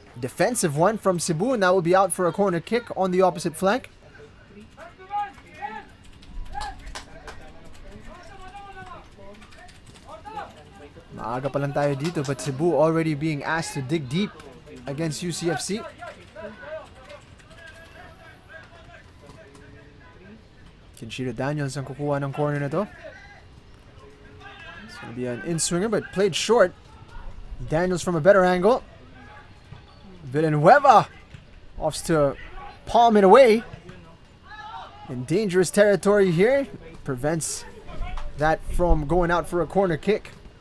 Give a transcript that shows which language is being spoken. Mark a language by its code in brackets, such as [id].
[en] Defensive one from Cebu, and that will be out for a corner kick on the opposite flank. [tl] Maaga pa lang tayo dito, [en] but Cebu already being asked to dig deep against UCFC. [tl] Kinshiro Daniels ang kukuha ng corner na to. [en] It's going to be an in-swinger, but played short. Daniels from a better angle. Villanueva opts to palm it away. In dangerous territory here. Prevents that from going out for a corner kick.